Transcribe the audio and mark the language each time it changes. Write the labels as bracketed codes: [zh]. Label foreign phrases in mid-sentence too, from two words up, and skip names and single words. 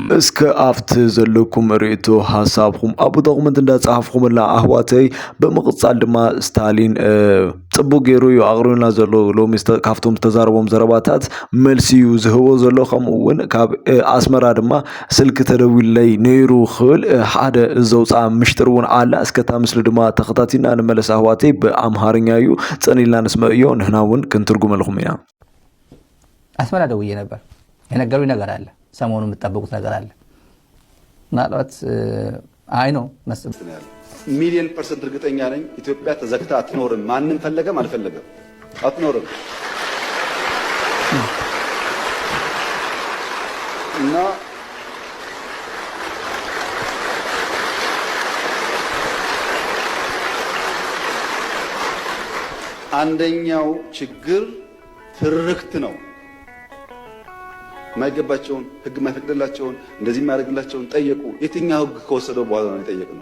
[ti] እስከ ኣብቲ ዘለኩም ርእቶ ሓሳብኩም ኣብ ዶክመንት እንዳጻሕፍኩምላ ኣህዋተይ ብምቕጻል ድማ ስታሊን ጽቡቅ ገይሩ እዩ ኣቕሪብና ዘሎ ሎሚ ካብቶም ዝተዛረቦም ዘረባታት መልሲ እዩ ዝህቦ ዘሎ። ከምኡውን ካብ ኣስመራ ድማ ስልኪ ተደዊለይ ነይሩ ክብል ሓደ ዘውፃ ምሽጥር እውን ኣላ። እስከታ ምስሊ ድማ ተኸታቲና ንመለስ ኣህዋተይ ብኣምሃርኛ እዩ ጸኒልና ንስመ እዮ ንሕና እውን ክንትርጉመልኩም ኢና። [am] አስመራ ደውዬ ነበር። የነገሩኝ ነገር አለ፣ ሰሞኑን የምትጠብቁት ነገር አለ። ምናልባት አይ ነው ሚሊዮን ፐርሰንት እርግጠኛ ነኝ ኢትዮጵያ ተዘግታ አትኖርም። ማንም ፈለገም አልፈለገም አትኖርም። እና አንደኛው ችግር ትርክት ነው። ማይገባቸውን ህግ ማይፈቅድላቸውን እንደዚህ ማያደርግላቸውን ጠየቁ። የትኛው ህግ ከወሰደው በኋላ ነው የጠየቅነው?